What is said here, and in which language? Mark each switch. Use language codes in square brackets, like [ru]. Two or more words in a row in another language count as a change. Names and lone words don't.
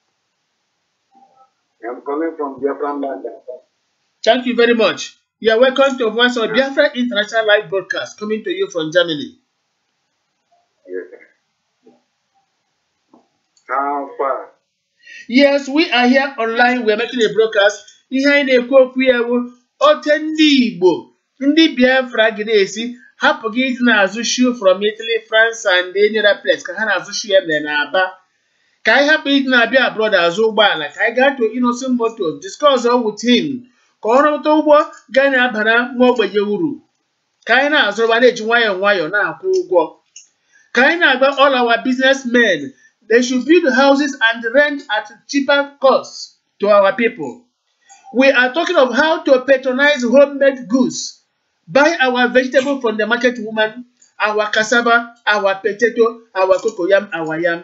[en] I'm calling from Biafra land. Thank you very much. You are welcome to Voice of Biafra International Live Broadcast, coming to you from Germany. Yes. How far? Yes, we are here online. We are making a broadcast. [ig] Ihe anyị na-ekwu okwu ya bụ ote ndị Igbo, ndị Biafra gị hapụ gị iji na-azụ [en] shoe from Italy, France, and any other place [ig] ka ha na-azụ shoe ebe na-aba. Ka anyị hapụ iji na-abịa abroad azụ ụgbọala, ka anyị gaa [en] to Innocent Motors, discuss with him, [ig] ka ọ rụta ụgbọ gaa na-abara nwa ogbenye uru. Ka anyị na-azụrụba na-eji nwayọọ nwayọọ na-akwụ ụgwọ. Ka anyị na-agba [en] all our businessmen, they should build houses and rent at cheaper costs to our people. We are talking of how to patronize homemade goods. Buy our vegetable from the market woman, our cassava, our potato, our cocoyam, our yam.